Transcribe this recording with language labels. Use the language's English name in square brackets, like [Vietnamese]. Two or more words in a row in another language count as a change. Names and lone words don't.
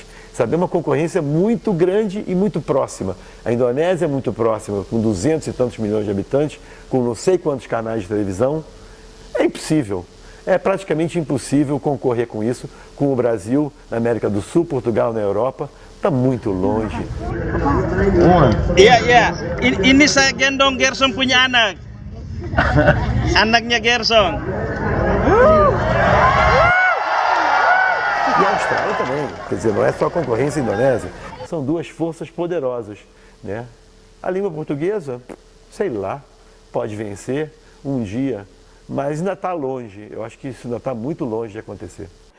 [Portuguese] Sabe, é uma concorrência muito grande e muito próxima. A Indonésia é muito próxima, com 200 e tantos milhões de habitantes, com não sei quantos canais de televisão. É impossível. É praticamente impossível concorrer com isso, com o Brasil, na América do Sul, Portugal, na Europa. Está muito longe. [Indonesian] Iya. Ini saya gendong Gerson punya anak. Anaknya Gerson. [Portuguese] E a Austrália também. Quer dizer, não é só a concorrência indonésia. São duas forças poderosas, né? A língua portuguesa, sei lá, pode vencer um dia. Mas ainda está longe, eu acho que isso ainda está muito longe de acontecer.